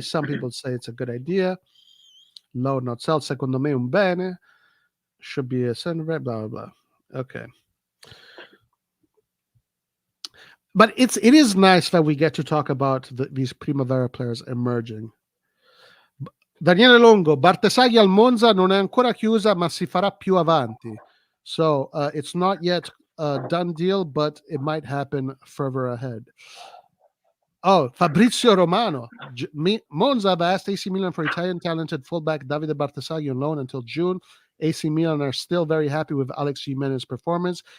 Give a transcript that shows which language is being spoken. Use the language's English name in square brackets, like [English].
[English] Some people say it's a good idea. Low, not sell. [Italian] Secondo me un bene. [English] Should be a center, blah, blah, blah. Okay. But it is nice that we get to talk about these Primavera players emerging. [Italian] Daniele Longo, Bartesaghi al Monza non è ancora chiusa, ma si farà più avanti. [English] So it's not yet a done deal, but it might happen further ahead. Oh, Fabrizio Romano. Monza have asked AC Milan for Italian talented fullback Davide Bartesaghi on loan until June. AC Milan are still very happy with Alex Jimenez's performance.